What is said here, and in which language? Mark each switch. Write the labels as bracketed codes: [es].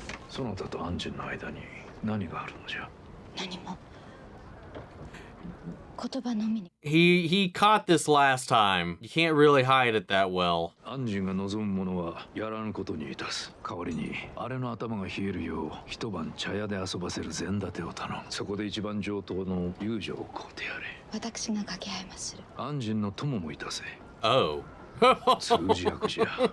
[ja] そなたとアンジンの間に何があるのじゃ。何も。言葉のみに。 [en] He caught this last time. You can't really hide it that well. [ja] アンジンが望むものはやらぬことにいたす。代わりにあれの頭が冷えるよう一晩茶屋で遊ばせる膳立てを頼む。そこで一番上等の遊女を買うてやれ。私が掛け合いまする。アンジンの友もいたせ。 Oh. 通じ役じゃ。